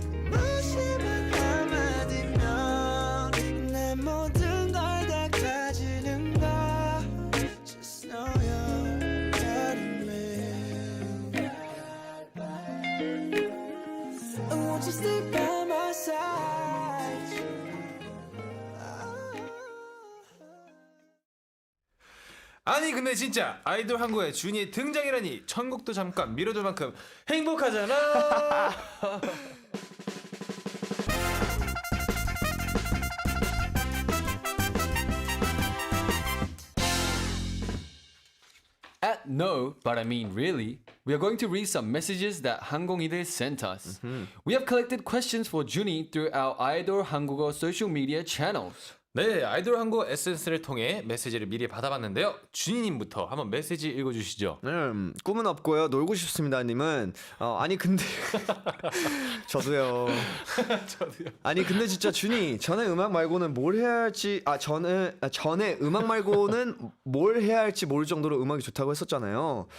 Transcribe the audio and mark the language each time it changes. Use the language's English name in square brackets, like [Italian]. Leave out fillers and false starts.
[Korean] 무심한 한마디면 내 모든 걸 다 가지는 거. [English] Just know you're guarding me. Won't you stay by my side? [Korean] 아니 근데 진짜 아이돌 한국에 준이의 등장이라니 천국도 잠깐 미뤄둘 만큼 행복하잖아. [English] At no, but I mean really, we are going to read some messages that 항공이들 sent us. We have collected questions for Juni through our Idol 한국어 social media channels. [Korean] 네, 아이돌 한국 SNS를 통해 메시지를 미리 받아봤는데요. 준이님부터 한번 메시지 읽어주시죠. 꿈은 없고요. 놀고 싶습니다님은 아니 근데 저도요. 아니 근데 진짜 준이 전에 음악 말고는 뭘 해야 할지 전에 음악 말고는 뭘 해야 할지 모를 정도로 음악이 좋다고 했었잖아요.